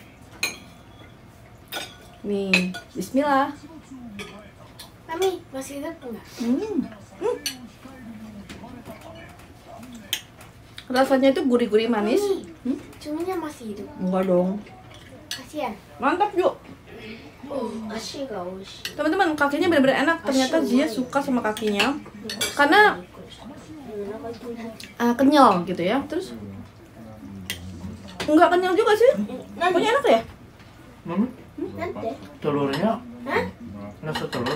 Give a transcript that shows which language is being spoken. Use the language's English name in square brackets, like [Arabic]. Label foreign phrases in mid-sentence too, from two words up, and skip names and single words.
[Indonesian] Nih, bismillah. Mami, masih hidup enggak? Rasanya itu gurih-gurih manis. Cuminya masih hidup. Enggak dong. Kasihan. Mantap yuk. [Japanese] 足がおいしい. [Indonesian] Teman-teman, kakinya benar-benar enak. Ternyata Zia suka sama kakinya. Karena kenyal gitu ya. Terus enggak kenyal juga sih. Pokoknya enak ya. Mami, [Japanese] Nante? [Indonesian] telurnya Hah? rasa telur.